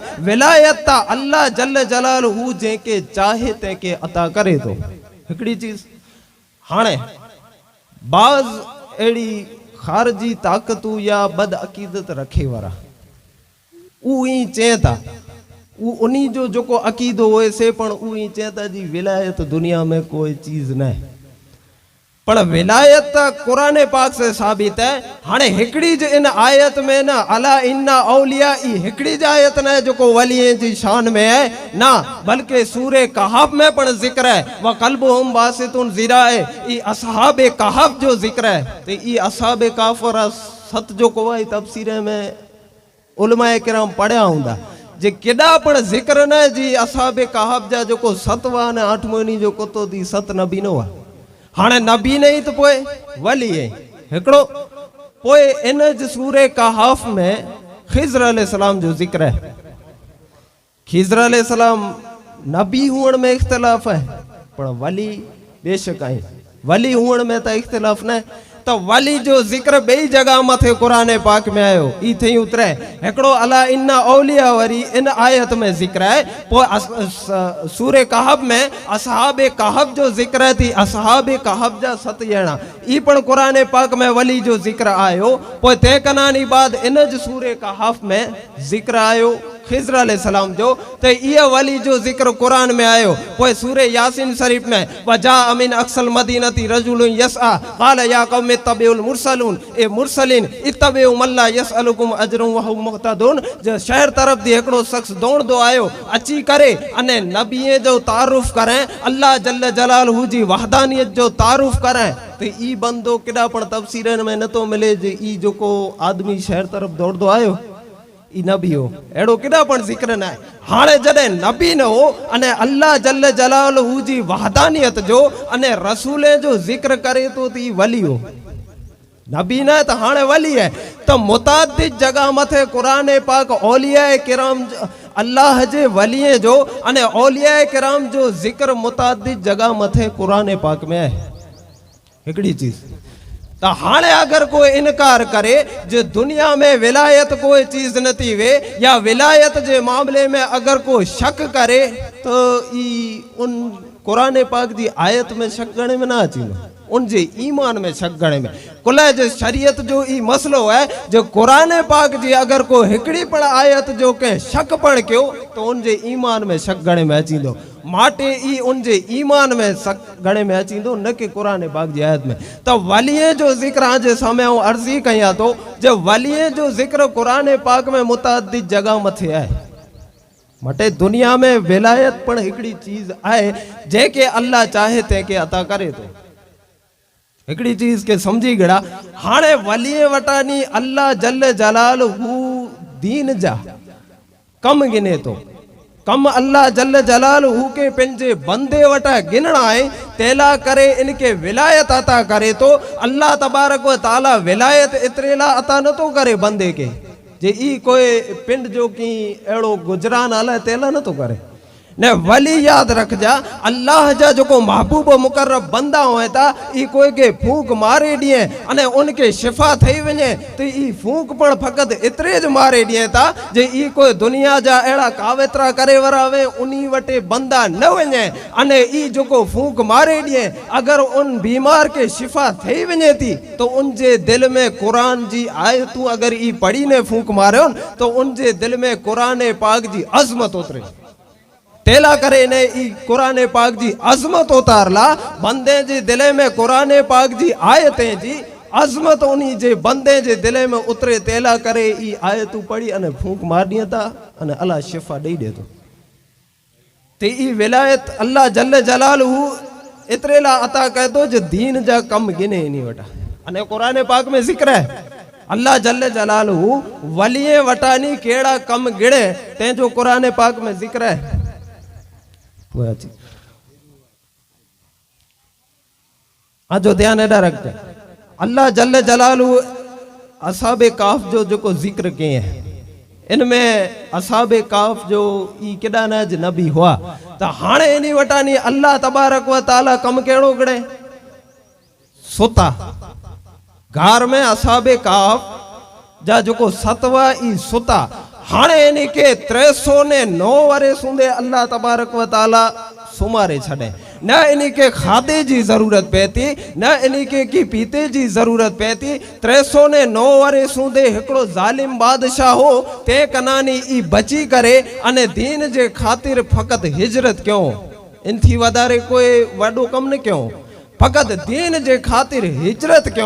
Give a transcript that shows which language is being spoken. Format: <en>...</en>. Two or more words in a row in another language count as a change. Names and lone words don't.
<kfr>विलायत ता</kfr> <ar>الله جل جلاله</ar> <kfr>जेके चाहे ते के अता करे तो हिकड़ी चीज हाणे बाज एड़ी खारजी ताकतू या बद अकीदत रखे वारा ऊ ई चेता ऊ उन्हीं जो जो को अकीदो होए से पण ऊ ई चेता जी विलायत दुनिया में कोई चीज न है पण विलायत कुरान पाक से साबित है। हाणे हिकड़ी ज इन आयत में ना</kfr> <ar>ألا إن أولياء</ar> <kfr>ई हिकड़ी ज आयत न जो को वलिये जी शान में है ना बल्कि सूरे कहफ में पण जिक्र है</kfr> <ar>وكلبهم باسط ذراعيه</ar> <kfr>ई असहाबे कहफ जो जिक्र है ते ई असहाबे कहफ और सत जो को है तफसीर में उलमाए किराम पढ़या हुंदा जे केड़ा पण जिक्र न जी असहाबे कहफ जा जो को सतवा ने आठमोनी जो कोतो दी सत नबी नो हाणे नबी नहीं तो पोए वली है हिकड़ो पोए इन सूरे कहफ में खिज़र अलैहिस्सलाम जो जिक्र है। खिज़र अलैहिस्सलाम नबी हुअण में इख्तिलाफ है पर वली बेशक है वली हुअण में तो इख्तिलाफ न तो वली जो जिक्र बई जगह मथे कुरान पाक में आयो ई थई उतरे एकड़ो</kfr> <ar>ألا إن أولياء</ar> <kfr>वरी इन आयत में जिक्र है पो सूरे कहफ में असहाबे कहफ जो जिक्र थी असहाबे कहफ जा 7 ॼणा ई पण कुरान पाक में वली जो जिक्र आयो पो ते कनानी बाद इन ज सूरे कहफ में जिक्र आयो खिज़र अलैहिस्सलाम जो ते ये वली जो जिक्र कुरान में आयो पोए सूरे यासीन शरीफ में</kfr> <ar>وجاء من أقصى المدينة رجل يسعى قال يا قوم اتبعوا المرسلين المرسلين اتبعوا من لا يسألكم أجرا وهم مهتدون</ar> <kfr>जो शहर तरफ दी एकड़ो शख्स दौड़दो आयो अची करे अने नबीए जो तारुफ करे</kfr> <ar>الله جل جلاله</ar> <kfr>जी वहदानियत जो तारुफ करे ते ई बंदो केड़ा पण तफसीरन में न तो मिले जे ई जो को आदमी शहर तरफ दौड़दो आयो ई नबी हो एड़ो केड़ा पण जिक्र न है। हाणे जडे नबी न हो अने</kfr> <ar>الله جل جلاله</ar> <kfr>जी वहदानियत जो अने रसूले जो जिक्र करे तो ती वली हो नबी न तो हाणे वली है तो मुतादिद जगह मथे कुरान पाक औलिया किराम अल्लाह जे वलिये जो अने औलिया किराम जो जिक्र मुतादिद जगह मथे कुरान पाक में है हिकड़ी चीज तो हाणे अगर कोई इनकार करे जो दुनिया में विलायत कोई चीज नथी वे या विलायत जे मामले में अगर कोई शक करे तो ई उन कुरान पाक जी आयत में शक गणे में ना अची उन जे ईमान में शक गणे में कुल जे शरीयत जो ई मसलो है जो कुरान पाक जी अगर कोई हिकड़ी पण आयत जो के शक पण क्यों तो उन जे ईमान में शक गणे में अचींदो माटे ई उन जे ईमान में शक गणे में अचींदो न कि कुरान पाक जी आयत में तो वलिये जो जिक्र आज सामने अर्जी कया तो जो वलिये जो जिक्र कुरान पाक में मुतादिद जगह मथे है मटे दुनिया में विलायत पण हिकड़ी चीज आए जेके अल्लाह चाहे ते के अता करे तो हिकड़ी चीज के समझी गड़ा हाणे वलिये वटानी</kfr> <ar>الله جل جلاله</ar> <kfr>दीन जा कम गिने तो कम</kfr> <ar>الله جل جلاله</ar> <kfr>के पंजे बंदे वटा गिनना है तेला करे इनके विलायत अता करे तो</kfr> <ar>الله تبارك وتعالى</ar> <kfr>विलायत इतरेला अता न तो करे बंदे के जे ई कोई पिंड जो की एड़ो गुजरान आला तेला न तो करे ने वली याद रख जा अल्लाह जा जो को महबूब मुकर्रब बंदा होए ता ई कोई के फूंक मारे दिए अने उनके शिफा थई वने तो ई फूंक पण फकत इतरे ज मारे दिए ता जे ई कोई दुनिया जा एड़ा कावेतरा करे वरावे उनी वटे बंदा न वने अने ई जो को फूंक मारे दिए अगर उन बीमार के शिफा थई वने थी तो उन जे दिल में कुरान जी आयतू अगर ई पढ़ी ने फूंक मारे तो उन जे दिल में कुरान पाक जी अजमत उतरे तेला करे ने ई कुरान पाक जी अजमत उतारला बंदे जे दिले में कुरान पाक जी आयतें जी अजमत उन्हीं जे बंदे जे दिले में उतरे तेला करे ई आयतू पढ़ी अने फूंक मार दिया था अने अल्लाह शिफा दई दे तो ते ई विलायत</kfr> <ar>الله جل جلاله</ar> <kfr>इतरेला अता कह दो जो दीन जा कम गिने नहीं वटा अने कुरान पाक में जिक्र है</kfr> <ar>الله جل جلاله</ar> <kfr>वलिये वटानी केड़ा कम गिणे ते जो कुरान पाक में जिक्र है हाँ जो ध्यान एडा रखते</kfr> <ar>الله جل جلاله</ar> <kfr>असहाबे काफ जो को जिक्र किए हैं इनमें असाबे काफ जो ई केॾा न ज नबी हुआ त हाणे इन वटानी</kfr> <ar>الله تبارك وتعالى</ar> <kfr>कम कहिड़ो करे सुता घर में असाबे काफ जा जेको सतवा ई सुता हाणे इन के 309 वारे सूंदे</kfr> <ar>الله تبارك وتعالى</ar> <kfr>सुमारे छॾे न इन के खाधे जी ज़रूरत पए थी न इन के की पीते जी ज़रूरत पए थी 309 वारे सूंदे हिकिड़ो ज़ालिम बादशाह हो ते कनानी ई बची करे अने दीन जे ख़ातिर फ़क़त हिजरत कयो इन थी वधारे कोई वॾो कम न कयो फ़क़त दीन जे ख़ातिर हिजरत कयो</kfr>